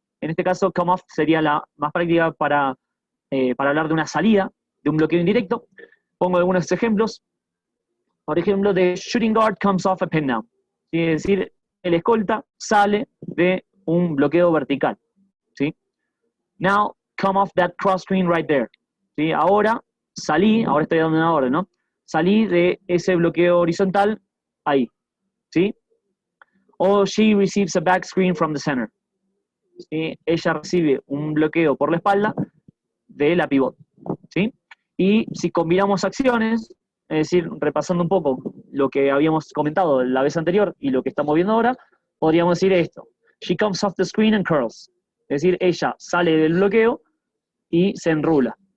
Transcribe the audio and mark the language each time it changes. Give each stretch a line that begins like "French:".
Spanish: En este caso, come off sería la más práctica para hablar de una salida, de un bloqueo indirecto. Pongo algunos ejemplos. Por ejemplo,
English: the shooting guard comes off a pin down.
Spanish: ¿Sí? Es decir, el escolta sale de un bloqueo vertical. ¿Sí?
English: Now, come off that cross screen right there.
Spanish: ¿Sí? Ahora estoy dando una orden, ¿no? Salí de ese bloqueo horizontal ahí. ¿Sí?
English: O she receives a back screen from the center.
Spanish: ¿Sí? Ella recibe un bloqueo por la espalda de la pivot. ¿Sí? Y si combinamos acciones, es decir, repasando un poco lo que habíamos comentado la vez anterior y lo que estamos viendo ahora, podríamos decir esto.
English: She comes off the screen and curls.
Spanish: Es decir, ella sale del bloqueo y se enrula.